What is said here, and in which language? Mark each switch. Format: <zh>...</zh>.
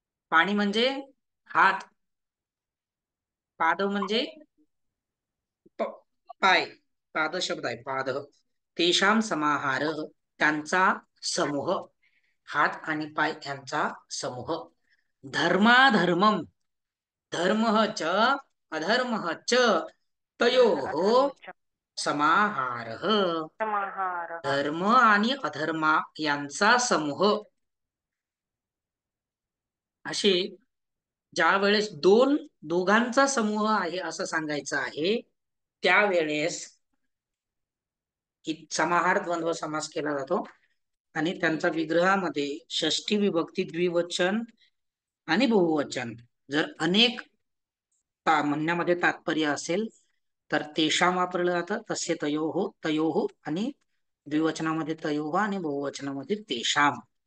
<mr>पाणी म्हणजे हात, पाद म्हणजे प- पाय, पाद शब्द आहे पाद,</mr> <sa>तेषाम समाहार</sa> <mr>त्यांचा समूह, हात आणि पाय यांचा समूह।</mr> <sa>धर्माधर्मम, धर्म च अधर्म च तयोः अधर्मच समाहार, समाहारः।</sa> <mr>धर्म आणि अधर्मा यांचा समूह। असे ज्या वेळेस दोघांचा समूह आहे असं सांगायचं आहे, त्यावेळेस समाहार द्वंद्व समास केला जातो, आणि त्यांचा विग्रहामध्ये षष्ठी विभक्ती द्विवचन आणि बहुवचन, जर अनेक म्हणण्यामध्ये तात्पर्य असेल तर तेषाम वापरलं जातं, तस्य तयोः, तयोः, आणि द्विवचनामध्ये तयोः आणि बहुवचनामध्ये तेषाम।</mr>